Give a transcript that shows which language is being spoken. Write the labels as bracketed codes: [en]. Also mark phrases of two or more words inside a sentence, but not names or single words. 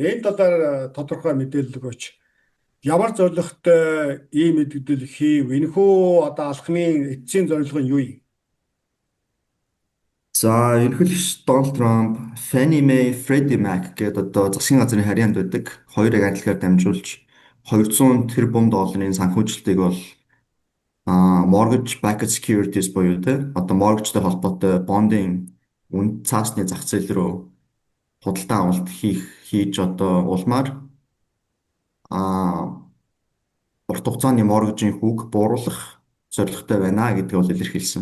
[mn] Энэ талаар тодорхой мэдээлэл өгөөч. Ямар зорилготой ийм мэдээлэл хийв? Энэхүү одоо алхмын эцсийн зорилго нь юу юм? За, ерөнхийлөгч Дональд Трамп, [en] Fannie Mae, Freddie Mac [mn] гэдэг одоо засгийн газрын харьяанд байдаг хоёрыг адилгаар дамжуулж 200 тэрбум долларын санхүүжилтийг бол [en] mortgage backed securities [mn] буюу одоо mortgageтэй холбоотой бондын үн цаасны зах зээл рүү худалдаа авалт хийж одоо улмаар а урт хугацааны mortgage-ийн хүүг бууруулах зорилготой байна гэдгийг бол илэрхийлсэн.